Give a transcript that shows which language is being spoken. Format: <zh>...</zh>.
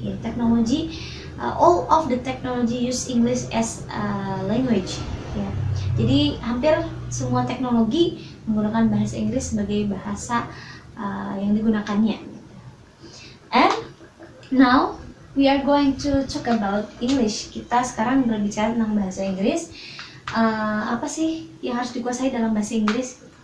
<en>Ya, teknologi, all of the technology use English as a language.</en> <id>Ya, jadi hampir semua teknologi menggunakan bahasa Inggris sebagai bahasa yang digunakannya.</id> <en>And now we are going to talk about English.</en> <id>Kita sekarang berbicara tentang bahasa Inggris. Apa sih yang harus dikuasai dalam bahasa Inggris?</id>